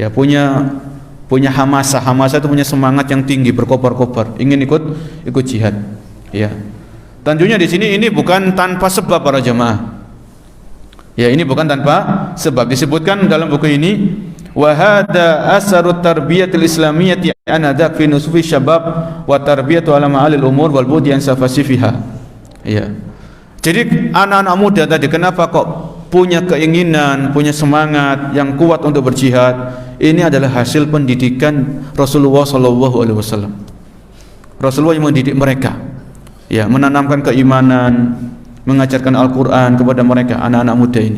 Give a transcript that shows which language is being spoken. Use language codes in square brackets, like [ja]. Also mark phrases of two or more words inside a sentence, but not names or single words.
[id] Ya, punya punya hamasah. Hamasah itu punya semangat yang tinggi, berkobar-kobar, ingin ikut jihad. Ya. Tentunya di sini ini bukan tanpa sebab para jamaah. Ya, ini bukan tanpa sebab. Disebutkan dalam buku ini, [ar] وهذا أثر التربية الإسلامية عندك في نفوس الشباب وتربية على معالي الأمور والبعد عن سفاسفها. [id] Ya. Jadi anak-anak muda tadi kenapa kok punya keinginan, punya semangat yang kuat untuk berjihad? Ini adalah hasil pendidikan Rasulullah [ar] صلى الله عليه وسلم. [id] Rasulullah yang mendidik mereka. Ya, menanamkan keimanan, mengajarkan Al-Qur'an kepada mereka anak-anak muda ini.